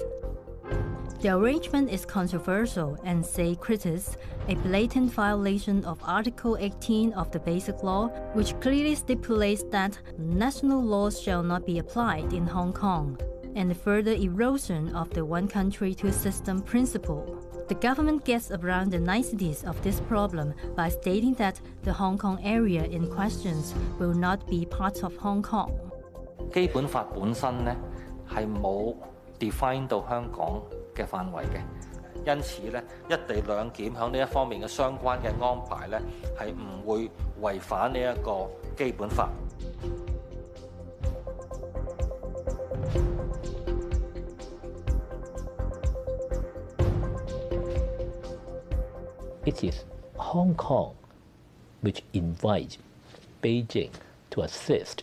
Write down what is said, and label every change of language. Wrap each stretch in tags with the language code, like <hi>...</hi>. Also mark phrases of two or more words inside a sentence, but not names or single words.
<en>The arrangement is controversial and, say critics, a blatant violation of Article 18 of the Basic Law, which clearly stipulates that national laws shall not be applied in Hong Kong, and the further erosion of the one country, two system principle. The government gets around the niceties of this problem by stating that the Hong Kong area in questions will not be part of Hong Kong.</en> <yue>基本法本身呢係冇 define 到香港嘅範圍嘅，因此咧一地兩檢響呢一方面嘅相關嘅安排咧係唔會違反呢一個基本法。</yue> <en>It is Hong Kong which invites Beijing to assist,</en>